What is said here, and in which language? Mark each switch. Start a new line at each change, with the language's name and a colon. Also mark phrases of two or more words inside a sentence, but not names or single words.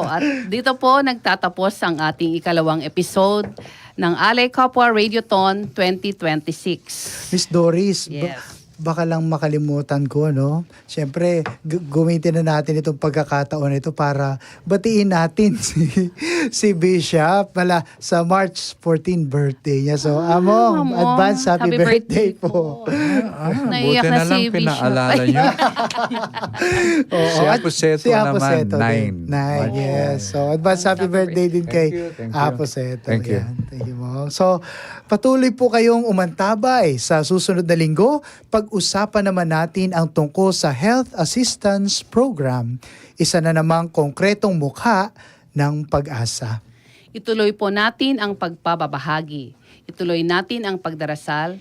Filipino: At dito po nagtatapos ang ating ikalawang episode ng Alay Kapwa Radiothon 2026. Miss Doris, Yes. baka lang makalimutan ko, no? Siyempre, gamitin na natin itong pagkakataon ito para batiin natin si Bishop pala sa March 14 birthday niya. So, Among, Among,
English: advance happy birthday po.
Filipino: Naiyak buti na na lang si Bishop. pinaalala niyo. Oo, Si at Aposeto si naman, Aposeto din. 9.
English: Nine, yes.
Filipino: So,
English: advance happy birthday
Filipino: din kay
English: Thank you. Aposeto. Thank you. Yan. Thank you, Mong.
Filipino: So, patuloy po kayong umantabay sa susunod na linggo. Pag-usapan naman natin ang tungkol sa Health Assistance Program. Isa na namang konkretong mukha ng pag-asa. Ituloy po natin ang pagpababahagi. Ituloy natin ang pagdarasal.